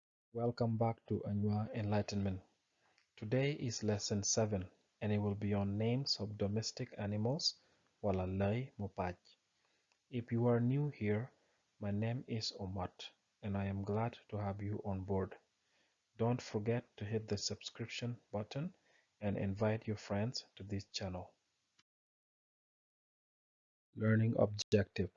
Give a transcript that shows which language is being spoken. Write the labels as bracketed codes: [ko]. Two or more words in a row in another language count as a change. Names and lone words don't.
[en] Welcome back to Anua Enlightenment. Today is lesson 7 and it will be on names of domestic animals [anu] wala Lääy mo paac. [en] If you are new here, my name is Omat and I am glad to have you on board. Don't forget to hit the subscription button and invite your friends to this channel. Learning objective.